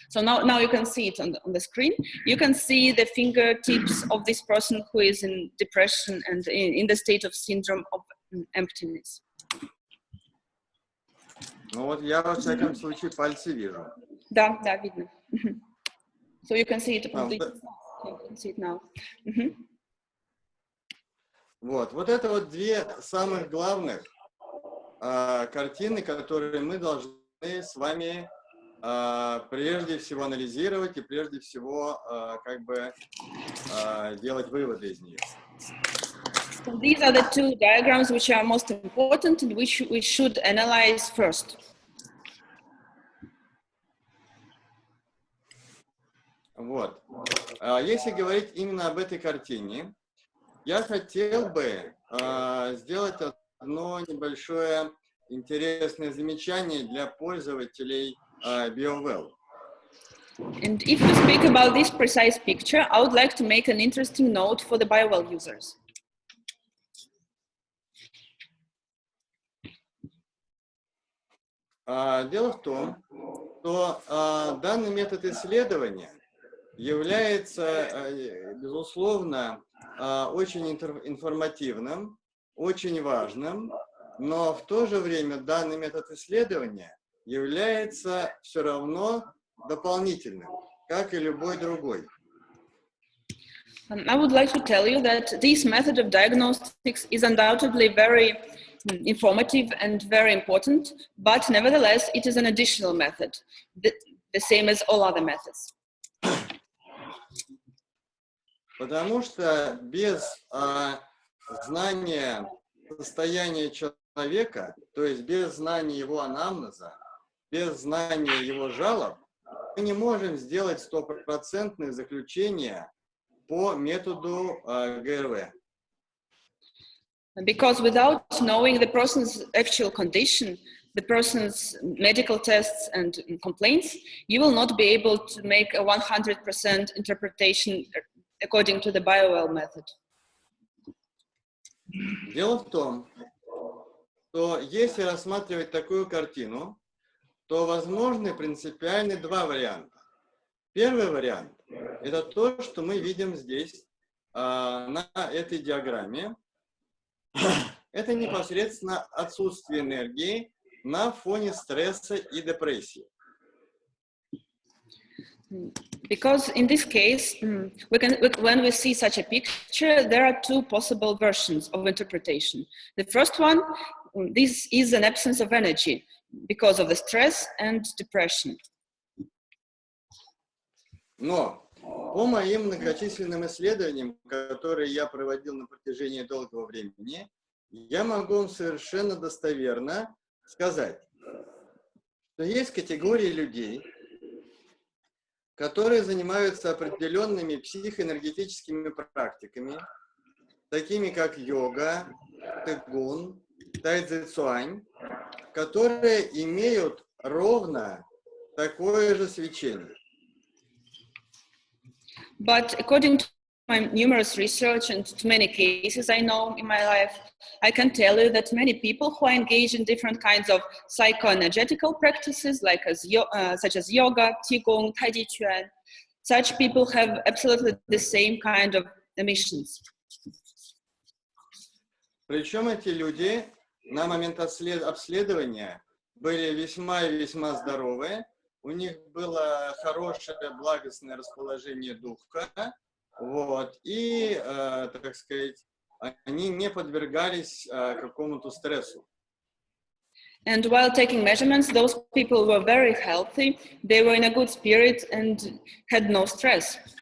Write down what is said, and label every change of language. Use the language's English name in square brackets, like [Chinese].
[English] So now you can see it on the screen. You can see the fingertips of this person who is in depression and in the state of syndrome of emptiness. [Russian] Ну вот я, во всяком случае, пальцы вижу. Да, видно. [English] So you can see it on the... You can see it now. [Russian] Вот это вот две самых главных картины, которые мы должны с вами прежде всего анализировать и прежде всего как бы делать выводы из них. [English] So these are the two diagrams which are most important and which we should analyze first. [Russian] Вот. Если говорить именно об этой картине, я хотел бы сделать одно небольшое интересное замечание для пользователей BioWell. [English] And if we speak about this precise picture, I would like to make an interesting note for the BioWell users. [Russian] Дело в том, что данный метод исследования является, безусловно, очень информативным, очень важным, но в то же время данный метод исследования является все равно дополнительным, как и любой другой. [English] I would like to tell you that this method of diagnostics is undoubtedly very informative and very important, but nevertheless, it is an additional method, the same as all other methods. [Russian] Потому что без знания состояния человека, то есть без знания его анамнеза, без знания его жалоб, мы не можем сделать стопроцентное заключение по методу ГРВ. [English] Because without knowing the person's actual condition, the person's medical tests and complaints, you will not be able to make a 100% interpretation according to the BioWell method. [Russian] Дело в том, что если рассматривать такую картину, то возможны принципиально два варианта. Первый вариант – это то, что мы видим здесь на этой диаграмме. Это непосредственно отсутствие энергии на фоне стресса и депрессии. [English] Because in this case, when we see such a picture, there are two possible versions of interpretation. The first one, this is an absence of energy because of the stress and depression. [Russian] Но по моим многочисленным исследованиям, которые я проводил на протяжении долгого времени, я могу вам совершенно достоверно сказать, что есть категории людей, которые занимаются определенными психоэнергетическими практиками, такими как йога, цигун, тайцзи-цюань, которые имеют ровно такое же свечение. [English] But according to my numerous research and to many cases I know in my life, I can tell you that many people who are engaged in different kinds of psychoenergetical practices, like such as yoga, qigong, taiji-chuan, such people have absolutely the same kind of emissions. [Russian] Причем эти люди на момент обследования были весьма и весьма здоровы, у них было хорошее благостное расположение духа, вот, и, так сказать, они не подвергались какому-то стрессу. [English] And while taking measurements, those people were very healthy, they were in a good spirit and had no stress.